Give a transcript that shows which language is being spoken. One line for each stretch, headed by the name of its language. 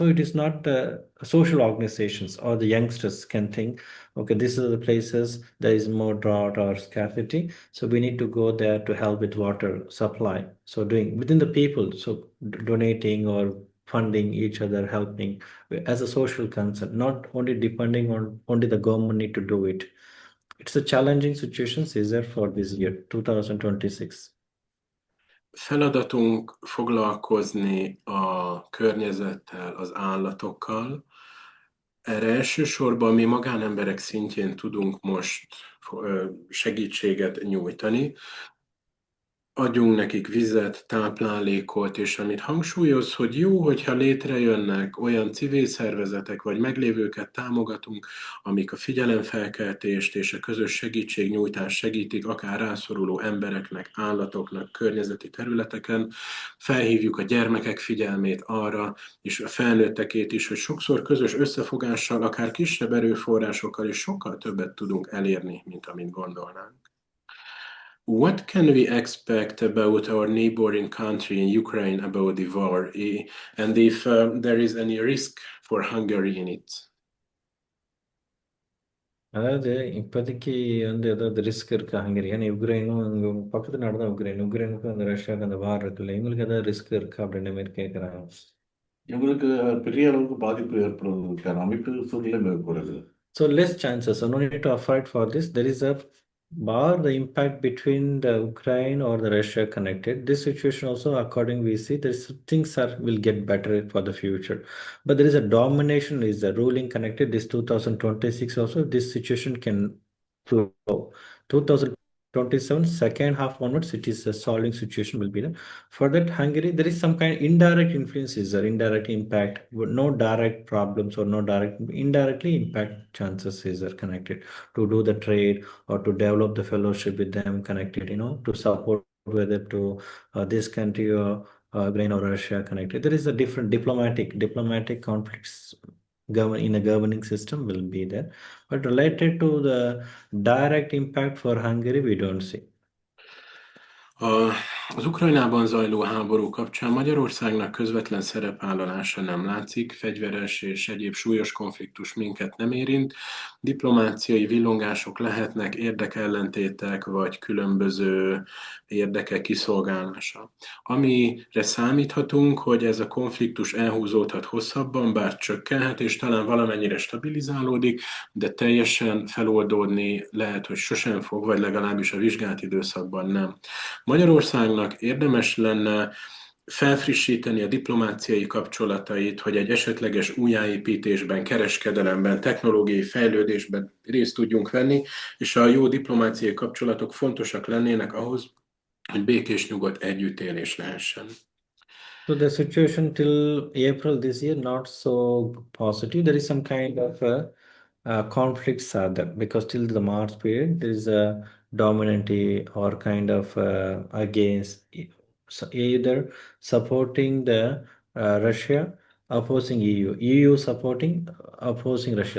English: So it is not the social organizations or the youngsters can think, okay, this is the places there is more drought or scarcity, so we need to go there to help with water supply. So doing within the people, so donating or funding each other, helping as a social concern, not only depending on only the government need to do it. It's a challenging situation is there for this year 2026.
Hungarian: Feladatunk foglalkozni a környezettel, az állatokkal. Erre elsősorban mi magánemberek szintjén tudunk most segítséget nyújtani. Adjunk nekik vizet, táplálékot, és amit hangsúlyoz, hogy jó, hogyha létrejönnek olyan civil szervezetek, vagy meglévőket támogatunk, amik a figyelemfelkeltést és a közös segítségnyújtást segítik, akár rászoruló embereknek, állatoknak, környezeti területeken. Felhívjuk a gyermekek figyelmét arra, és a felnőttekét is, hogy sokszor közös összefogással, akár kisebb erőforrásokkal is sokkal többet tudunk elérni, mint amit gondolnánk.
English: What can we expect about our neighboring country in Ukraine about the war, and if there is any risk for Hungary in it?
Tamil: அதாவது இப்போதைக்கு வந்து ஏதாவது risk இருக்கா Hungary? ஏன்னா யுக்ரைனும் இங்கே பக்கத்து நாடு தான் உக்ரைன். உக்ரைனுக்கும் அந்த ரஷ்யாவுக்கு அந்த வார் இருக்குல்ல, இவங்களுக்கு ஏதாவது ரிஸ்க் இருக்கா அப்படின்ற மாதிரி கேட்குறாங்க. இவங்களுக்கு பெரிய அளவுக்கு பாதிப்பு ஏற்படுவதற்கான அமைப்பு சூழ்நிலை மிக குறைவு.
English: So less chances. So no need to afraid for this. There is a bar the impact between the Ukraine or the Russia connected. This situation also, according we see, there's things are will get better for the future. But there is a domination is the ruling connected. This 2026 also this situation can flow. 2027 second half onwards, it is a solving situation will be there. For that, Hungary, there is some kind of indirect influences or indirect impact, but no direct problems or no direct, indirectly impact chances is are connected to do the trade or to develop the fellowship with them connected, to support whether to this country or Ukraine or Russia connected. There is a different diplomatic conflicts govern in a governing system will be there, but related to the direct impact for Hungary, we don't see.
Hungarian: Az Ukrajnában zajló háború kapcsán Magyarországnak közvetlen szerepvállalása nem látszik, fegyveres és egyéb súlyos konfliktus minket nem érint, diplomáciai villongások lehetnek, érdekellentétek vagy különböző érdekek kiszolgálása. Amire számíthatunk, hogy ez a konfliktus elhúzódhat hosszabban, bár csökkenhet, és talán valamennyire stabilizálódik, de teljesen feloldódni lehet, hogy sosem fog, vagy legalábbis a vizsgált időszakban nem. Magyarországnak érdemes lenne felfrissíteni a diplomáciai kapcsolatait, hogy egy esetleges újjáépítésben, kereskedelemben, technológiai fejlődésben részt tudjunk venni, és a jó diplomáciai kapcsolatok fontosak lennének ahhoz, hogy békés nyugodt együttélés lehessen.
English: So the situation till April this year not so positive. There is some kind of conflicts are there because till the March period there is a dominancy or kind of against either supporting the Russia, opposing EU supporting, opposing Russia.